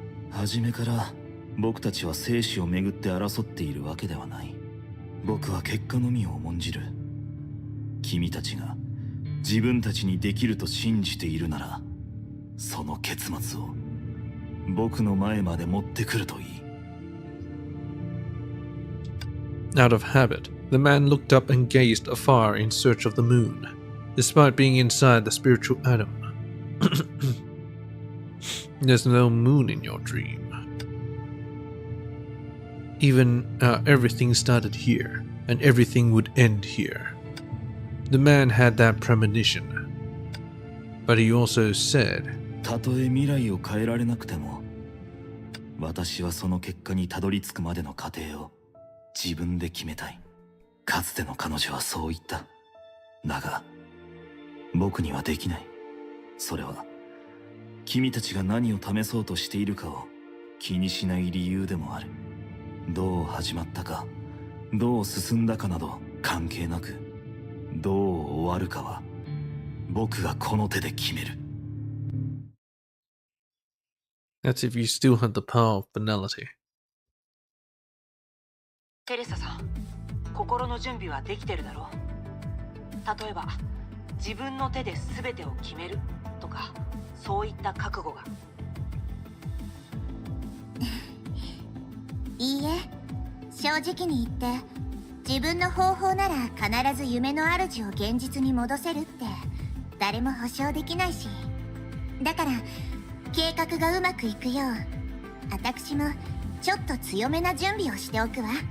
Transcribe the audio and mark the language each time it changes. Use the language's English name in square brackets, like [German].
[Japanese] 初めから僕たちは生死をめぐって争っているわけではない。僕は結果のみを重んじる。君たちが自分たちにできると信じているなら、その結末を僕の前まで持ってくるといい。 [English] Out of habit, the man looked up and gazed afar in search of the moon, despite being inside the spiritual atom. There's no moon in your dream. Even everything started here, and everything would end here. The man had that premonition. But he also said, [Japanese] たとえ未来を変えられなくても、私はその結果にたどり着くまでの過程を自分で決めたい。かつての彼女はそう言った。だが僕にはできない。それは君たちが何を試そうとしているかを気にしない理由でもある。どう始まったか、どう進んだかなど関係なく、どう終わるかは僕がこの手で決める。 [English] That's if you still had the power of finality. [Japanese] テレサさん、心の準備はできてるだろう。例えば自分の手で全てを決めるとか、そういった覚悟が。いいえ、正直に言って自分の方法なら必ず夢の主を現実に戻せるって誰も保証できないし、だから計画がうまくいくよう私もちょっと強めな準備をしておくわ。